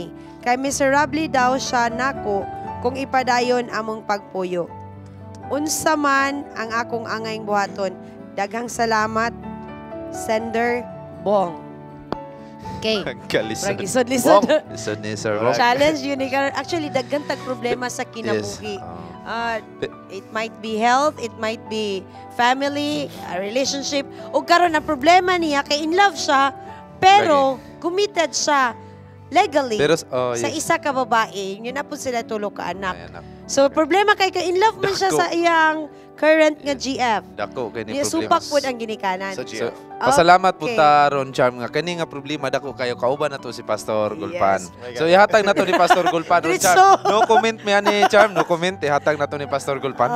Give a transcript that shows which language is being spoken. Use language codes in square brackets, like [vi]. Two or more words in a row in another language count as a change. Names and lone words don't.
[ceb] Kay miserably daw siya nako kung ipadayon among pagpuyo. Unsa man ang akong angayng buhaton. Daghang salamat, Sender Bong. Okay. Kalisod. Lisod-lisod. Lisod ni Sir Bong. [tl] Challenge yun. [ceb] Actually, daghang tag problema sa kinabuhi. [en] It might be health, it might be family, a relationship. [ceb] O karon na problema niya, kay [en] in love [ceb] siya, pero committed siya legally Pero, sa isa ka babae. Yun na po sila tulo ka anak. Ay, anak. So, problema kay [en] in love [ceb] man siya Dako. sa iyang current nga GF. Dako kay ni Di problema. supak po ang ginikanan. Sa So, GF. pasalamat po Okay. ta ron Charm nga kani nga problema dako kayo kauban na to si Pastor Gulpan. Yes. So ihatag na to ni Pastor Gulpan ron Diretso. Charm. [en] No comment [ceb] mi ani Charm, [en] no comment [ceb] ihatag na to ni Pastor Gulpan.